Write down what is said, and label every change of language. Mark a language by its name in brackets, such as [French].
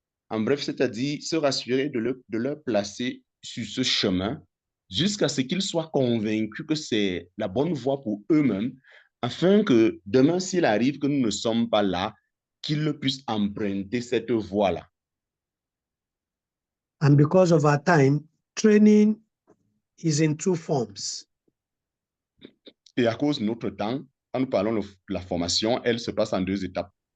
[French] En bref, c'est-à-dire se rassurer de leur placer sur ce chemin jusqu'à ce qu'ils soient convaincus que c'est la bonne voie pour eux-mêmes, afin que demain, s'il arrive que nous ne sommes pas là, qu'ils puissent emprunter cette voie-là. [English] And because of our time, training is in two forms. [French] Et à cause de notre temps, quand nous parlons de la formation, elle se passe en deux étapes.